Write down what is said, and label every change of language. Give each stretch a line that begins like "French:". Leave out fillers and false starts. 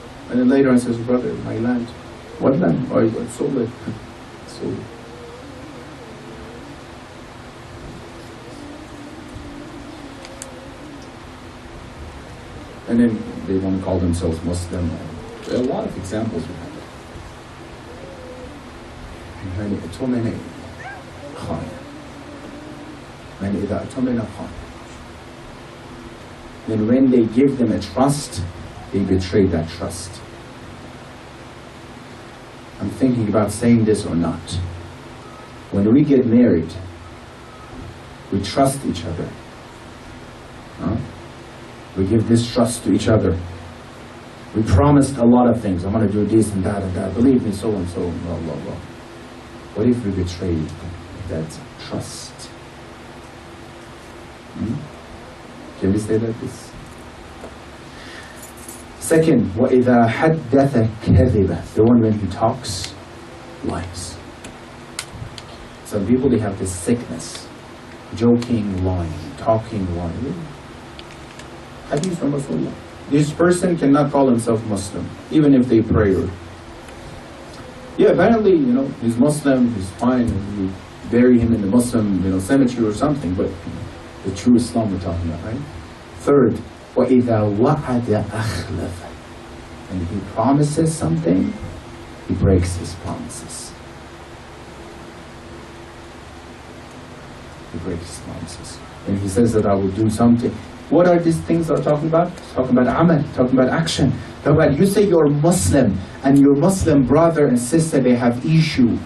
English: And then later on says, brother, my land. What land? Oh, I sold it. Sold it. And then they want to call themselves Muslim. There are a lot of examples we have.
Arabic: يعني اؤتمن خان. يعني إذا اؤتمن خان.
English: then when they give them a trust, they betray that trust. I'm thinking about saying this or not. When we get married, we trust each other. We give this trust to each other. We promised a lot of things. I'm going to do this and that and that. Believe me, so and so, blah, blah, blah. What if we betray that trust? Can we say that? This? Second,
Arabic: وَإِذَا حَدَّثَ كَذِبَ.
English: The one when he talks, lies. Some people, they have this sickness. Joking, lying, talking, lying. Hadith from Rasulullah. This person cannot call himself Muslim, even if they pray. Yeah, apparently, he's Muslim, he's fine, and you bury him in the Muslim, cemetery or something, but the true Islam we're talking about, right? Third,
Arabic: وَإِذَا وَعَدَ أَخْلَفَ.
English: When he promises something, he breaks his promises. He breaks his promises. When he says that I will do something, what are these things that are talking about? Talking about amal, talking about action. Talking about, you say you're Muslim, and your Muslim brother and sister, they have issue.